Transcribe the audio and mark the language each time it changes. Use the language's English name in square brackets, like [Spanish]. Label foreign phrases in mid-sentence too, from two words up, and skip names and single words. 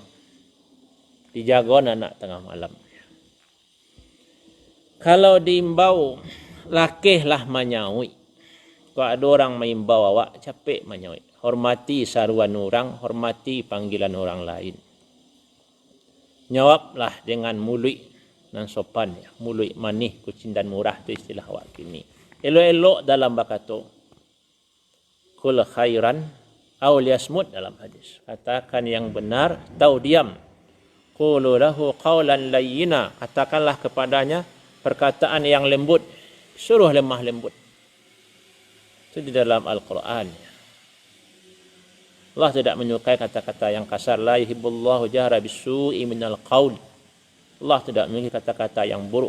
[Minangkabau] Dijaga anak tengah malam. Kalau diimbau, lakihlah manyawi. Kalau ada orang mengimbau awak, capek manyawi. Hormati saruan orang, hormati panggilan orang lain. [Indonesian] Jawablah dengan mulut dan sopan. [Minangkabau] Ya. Mulut manih, kucing dan murah, itu istilah awak kini. Elok-elok dalam bakato. [Arabic] قل خيرا أو ليصمت [Indonesian] dalam hadis. Katakan yang benar, atau diam. [Arabic] قولوا له قولا لينا. [Indonesian] Katakanlah kepadanya perkataan yang lembut. Suruh lemah lembut. Itu di dalam Al-Quran. Allah tidak menyukai kata-kata yang kasar. [Arabic] لا يحب الله الجهر بالسوء من القول. [Indonesian] Allah tidak menyukai kata-kata yang buruk.